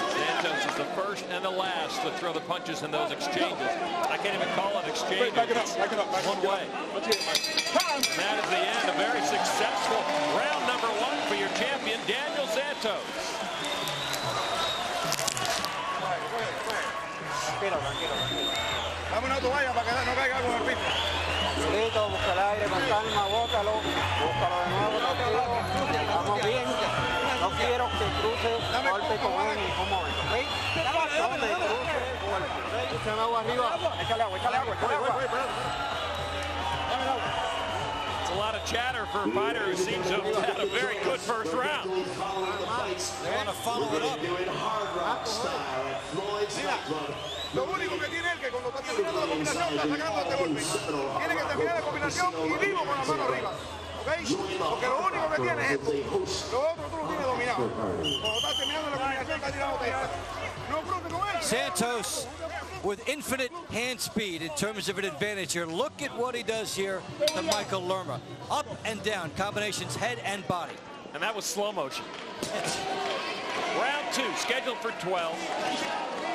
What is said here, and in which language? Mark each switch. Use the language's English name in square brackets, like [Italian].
[English] Santos is the first and the last to throw the punches in those exchanges. I can't even call it exchanges. Back it up, back it up, back it up. One way. Watch your head, Mike. That is the end. A very successful round number 1 for your champion, Daniel Santos. [Spanish] Dame una toalla para que no caiga con el piso. Solito, busca el aire con calma, bótalo, búscalo de nuevo, tranquilo. Estamos bien. No quiero que cruce golpe con él en ningún momento, ¿ok? No te cruce golpe, ¿ok? Échame agua arriba. Échale agua, échale agua, échale agua. [English] It's a lot of chatter for a fighter who seems to have had a very good first round. They want to follow it up. [Spanish] Lo único que tiene es que cuando está terminando la combinación está sacando este golpe. Tiene que terminar la combinación y vivo con la mano arriba. ¿Ok? Porque lo único que tiene es esto. Lo otro tú lo tienes dominado. Cuando estás terminando la combinación está tirando tela. No cruce con él. [English] Santos with infinite hand speed in terms of an advantage here. Look at what he does here to Michael Lema. Up and down, combinations head and body. And that was slow motion. Round 2, scheduled for 12.